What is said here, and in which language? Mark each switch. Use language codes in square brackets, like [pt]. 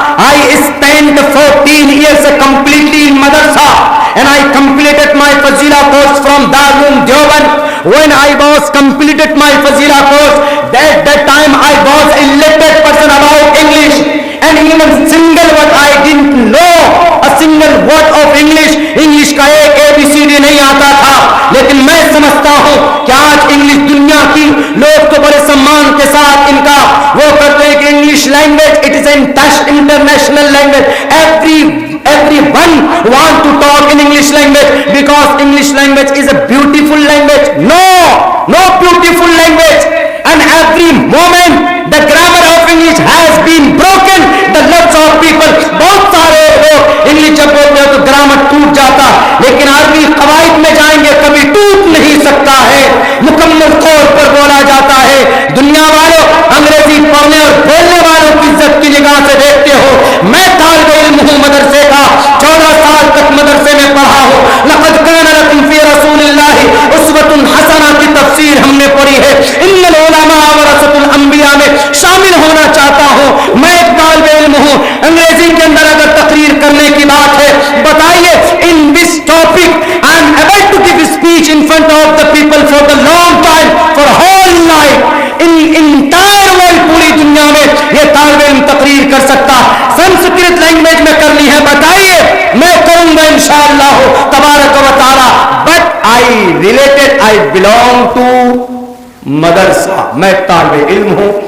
[en] I spent 14 years completely in madrasa and I completed my Fazila course from Darul Deoband. When I was completed my Fazila course, that time I was illiterate person about English and even single word I didn't know, a single word of English. [ur] English کا ایک ABCD نہیں آتا تھا. لیکن میں سمجھتا ہوں کہ آج انگلش دنیا کی لوگ تو بڑے سمان کے ساتھ ان کا وہ کرتے ہیں کہ English language [en] It is an international language. Everyone want to talk in English language because English language is a beautiful language. No beautiful language. And every moment the grammar of English has been broken. The lots of people, [ur] بہت سارے لوگ English جب بولتے ہیں تو grammar ٹوٹ جاتا، لیکن عربی قواعد میں جائیں گے کبھی ٹوٹ نہیں سکتا ہے، مکمل طور پر بولا جاتا ہے. دنیا والوں انگریزی پڑھنے اور بولنے والوں کی عزت کی نگاہ سے دیکھتے ہو. میں طالب علم ہوں مدرسے کا، 14 سال تک مدرسے میں پڑھا ہوں. [ar] لقد کان لکم فی رسول اللہ اسوۃ حسنہ [ur] کی تفسیر ہم نے پڑھی ہے. [ar] ان العلماء ورثۃ الانبیاء [ur] میں شامل ہونا چاہتا ہوں. میں ایک طالب علم ہوں. انگریزی کے اندر اگر تقریر کرنے کی بات ہے، بتائیے [en] in this topic I am able to give speech in front of the people for the long time, for whole life. in entire world، [ur] پوری دنیا میں یہ طالب علم تقریر کر سکتا. سنسکرت لینگویج میں کرنی ہے، بتائیے، میں کروں گا انشاءاللہ تبارک و تعالی. [en] but I belong to [ur] مدرسہ، میں طالب علم ہوں.